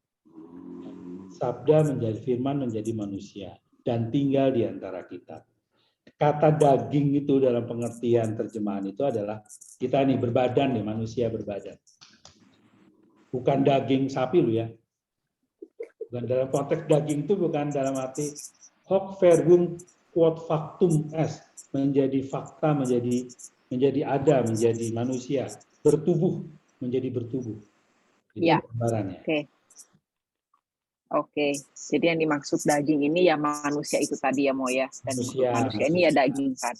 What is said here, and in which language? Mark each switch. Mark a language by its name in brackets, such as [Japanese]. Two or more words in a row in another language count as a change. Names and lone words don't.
[Indonesian] Sabda menjadi firman menjadi manusia dan tinggal di antara kita. Kata daging itu dalam pengertian terjemahan itu adalah kita nih berbadan nih, manusia berbadan. Bukan daging sapi loh ya. Bukan dalam konteks daging itu bukan dalam arti [Latin] hoc verbum quod factum est, [Indonesian] menjadi fakta, menjadi ada, menjadi manusia, bertubuh, menjadi bertubuh. Itu gambarannya. Oke. Jadi yang dimaksud daging ini ya manusia itu tadi ya Mo ya. Dan manusia ini ya daging tadi.